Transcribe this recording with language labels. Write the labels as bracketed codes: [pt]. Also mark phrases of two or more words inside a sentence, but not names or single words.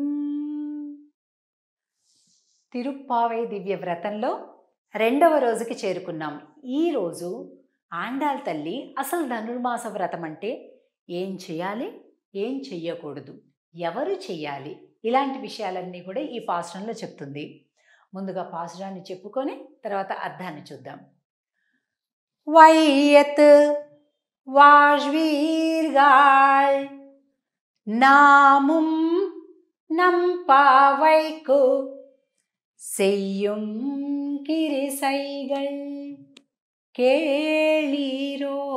[te] తిరుప్పావై దివ్య వ్రతంలో 2వ రోజుకి చేరుకున్నాం. ఈరోజు ఆండాల్ తల్లి అసలు ధనుర్మాస వ్రతం అంటే ఏం చేయాలి, ఏం చెయ్యకూడదు, ఎవరు చెయ్యాలి, ఇలాంటి విషయాలన్నీ కూడా ఈ పాసురంలో చెప్తుంది. ముందుగా పాసురాన్ని చెప్పుకొని తర్వాత అర్థాన్ని చూద్దాం. [ta] வையத்து வாழ்வீர்கள் நாமும் நம் பாவைக்கு செய்யும் கிரிசைகள் கேளீரோ.